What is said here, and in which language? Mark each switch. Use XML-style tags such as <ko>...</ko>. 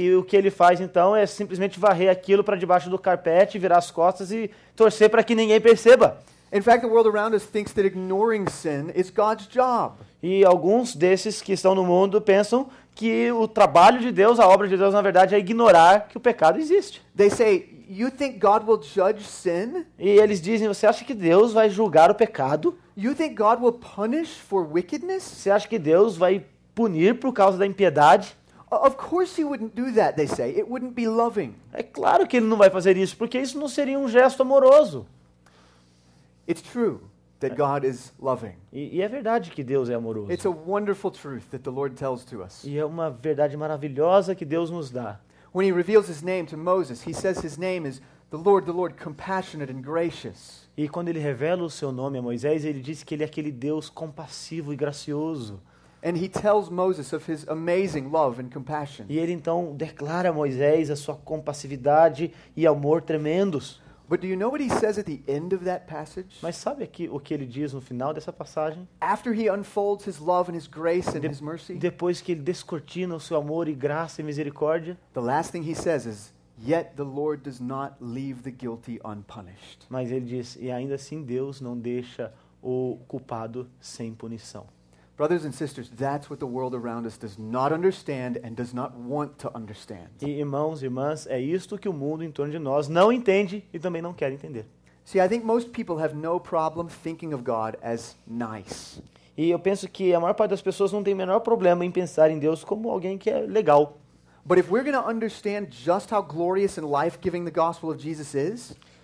<pt>que o que ele faz então é simplesmente varrer aquilo para debaixo do carpete, virar as costas e torcer para que ninguém perceba.</pt> <en>In fact, the world around us thinks that ignoring sin is God's job.</en> <pt>E alguns desses que estão no mundo pensam que o trabalho de Deus, a obra de Deus, na verdade, é ignorar que o pecado existe.</pt> <en>They say, "You think God will judge sin?</en> <pt>E eles dizem, você acha que Deus vai julgar o pecado?</pt> <en>You think God will punish for wickedness?"</en> <pt>Você acha que Deus vai punir por causa da impiedade?</pt> <en>Of course he wouldn't do that, they say. It wouldn't be loving.</en> <pt>É claro que ele não vai fazer isso, porque isso não seria um gesto amoroso.</pt> <en>It's true that God is loving.</en> <pt>E é verdade que Deus é amoroso.</pt> <en>It's a wonderful truth that the Lord tells to us.</en> <pt>E é uma verdade maravilhosa que Deus nos dá.</pt> <en>When he reveals his name to Moses, he says his name is the Lord, compassionate and gracious.</en> <pt>E quando ele revela o seu nome a Moisés, ele diz que ele é aquele Deus compassivo e gracioso.</pt> <en>And he tells Moses of his amazing love and compassion.</en> <pt>E ele então declara a Moisés a sua compassividade e amor tremendos.</pt> <en>But do you know what he says at the end of that passage?</en> <pt>Mas sabe o que ele diz no final dessa passagem?</pt> <en>After he unfolds his love and his grace and his mercy,</en> <pt>Depois que ele descortina o seu amor e graça e misericórdia,</pt> <en>the last thing he says is, "Yet the Lord does not leave the guilty unpunished."</en> <pt>mas ele diz, e ainda assim Deus não deixa o culpado sem punição.</pt> <en>Brothers and sisters, that's what the world around us does not understand and does not want to understand.</en> <pt>E irmãos e irmãs, é isto que o mundo em torno de nós não entende e também não quer entender.</pt> <en>See, I think most people have no problem thinking of God as nice.</en> <pt>E eu penso que a maior parte das pessoas não tem o menor problema em pensar em Deus como alguém que é legal.</pt> <en>But if we're going to understand just how glorious and life-giving the gospel of Jesus is,</en>